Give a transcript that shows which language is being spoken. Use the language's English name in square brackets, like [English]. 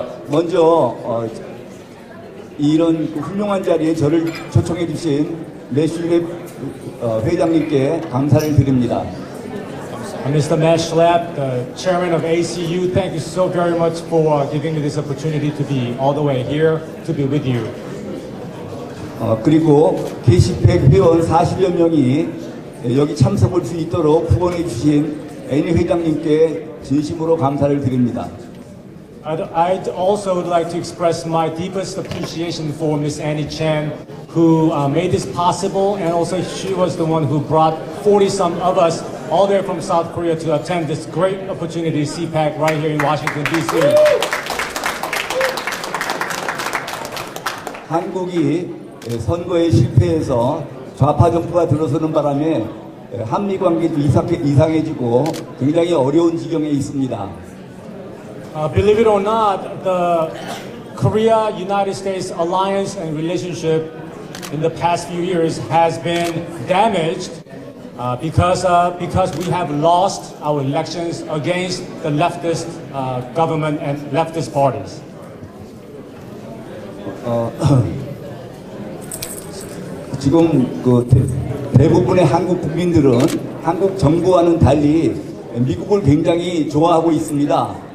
[Korean] 먼저 이런 훌륭한 자리에 저를 초청해 주신 매슐랩 회장님께 감사를 드립니다. [English] Mr. Matt Schlapp, the chairman of ACU, thank you so very much for giving me this opportunity to be all the way here to be with you. [Korean] 그리고 KCPAC 회원 40여 명이 여기 참석할 수 있도록 후원해 주신 애니 회장님께 진심으로 감사를 드립니다. [English] I'd also like to express my deepest appreciation for Miss Annie Chan, who made this possible, and also she was the one who brought 40-some of us all there from South Korea to attend this great opportunity, CPAC, right here in Washington, D.C. [Korean] 한국이 선거에 실패해서 좌파 정부가 들어서는 바람에 한미 관계도 이상해지고 굉장히 어려운 지경에 있습니다. [English] Believe it or not, the Korea-United States alliance and relationship in the past few years has been damaged because we have lost our elections against the leftist government and leftist parties. [Korean] 지금 대부분의 한국 국민들은 한국 정부와는 달리 미국을 굉장히 좋아하고 있습니다.